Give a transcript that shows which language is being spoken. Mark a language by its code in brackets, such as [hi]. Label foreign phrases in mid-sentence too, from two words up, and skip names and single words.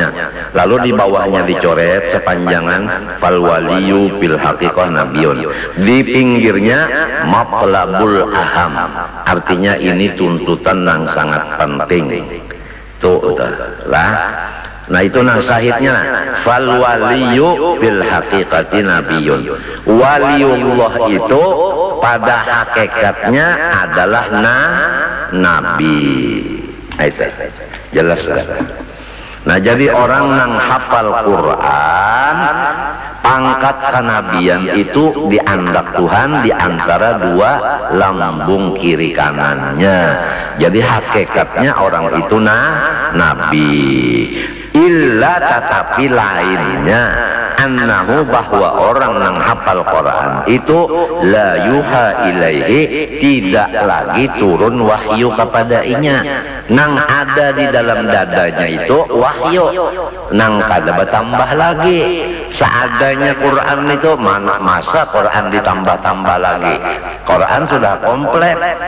[id] Lalu di bawahnya dicoret sepanjangan [ar] فالولي بالحقيقة نبي. [id] Di pinggirnya [ar] مطلب الأهم. [id] Artinya ini tuntutan yang sangat penting. Tuh lah. Nah itu nang sahidnya [ar] فالولي بالحقيقة نبي. [id] Waliullah itu pada hakikatnya adalah nabi. Itu jelas. Nah, jadi orang nang hafal Quran, pangkat kenabian itu diandak Tuhan di antara dua lambung kiri kanannya. Jadi hakikatnya orang itu nabi. Illa tetapi lainnya annahu bahwa orang yang hafal Quran itu [ar] لا يوحى إليه, [id] tidak lagi turun wahyu kepadanya. Nang ada di dalam dadanya itu wahyu, nang kada bertambah lagi. Seadanya Quran itu mana masa Quran ditambah-tambah lagi. Quran sudah komplit.